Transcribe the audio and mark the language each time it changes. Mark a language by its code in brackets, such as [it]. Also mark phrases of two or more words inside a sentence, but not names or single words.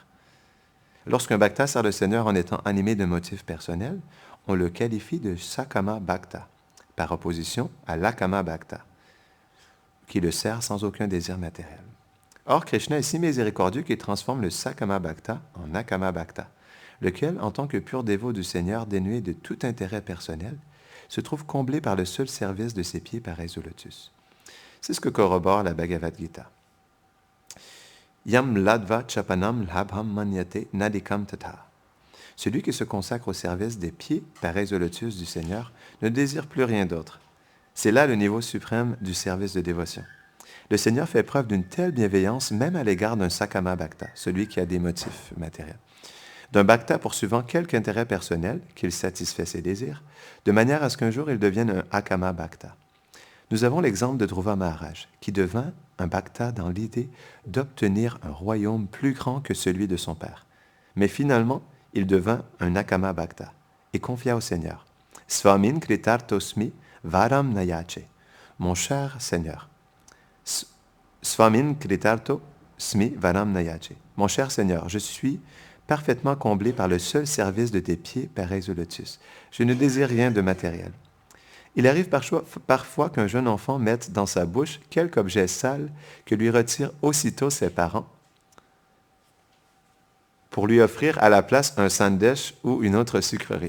[fr] Lorsqu'un bhakta sert le Seigneur en étant animé de motifs personnels, on le qualifie de [sa] सकाम भक्त, [fr] par opposition à l' [sa] अकाम भक्त, [fr] qui le sert sans aucun désir matériel. Or, Krishna est si miséricordieux qu'il transforme le [sa] सकाम भक्त [fr] en [sa] अकाम भक्त, [fr] lequel, en tant que pur dévot du Seigneur dénué de tout intérêt personnel, se trouve comblé par le seul service de ses pieds pareils au lotus. C'est ce que corrobore la Bhagavad Gita. [sa] यं लब्ध्वा चापरं लाभं मन्यते नाधिकं ततः. [fr] Celui qui se consacre au service des pieds pareils au lotus du Seigneur ne désire plus rien d'autre. C'est là le niveau suprême du service de dévotion. Le Seigneur fait preuve d'une telle bienveillance même à l'égard d'un [sa] सकाम भक्त, [fr] celui qui a des motifs matériels. D'un bhakta poursuivant quelque intérêt personnel, qu'il satisfait ses désirs, de manière à ce qu'un jour il devienne un [sa] अकाम भक्त. [fr] Nous avons l'exemple de Dhruva Maharaj, qui devint un bhakta dans l'idée d'obtenir un royaume plus grand que celui de son père. Mais finalement, il devint un [sa] अकाम भक्त [fr] et confia au Seigneur. [sa] स्वामिन् कृतार्थोऽस्मि वरं न याचे. [fr] Mon cher Seigneur. [sa] स्वामिन् कृतार्थोऽस्मि वरं न याचे. [fr] Mon cher Seigneur, je suis parfaitement comblé par le seul service de tes pieds pareils au lotus. Je ne désire rien de matériel. Il arrive parfois qu'un jeune enfant mette dans sa bouche quelque objet sale que lui retirent aussitôt ses parents pour lui offrir à la place un sandesh ou une autre sucrerie.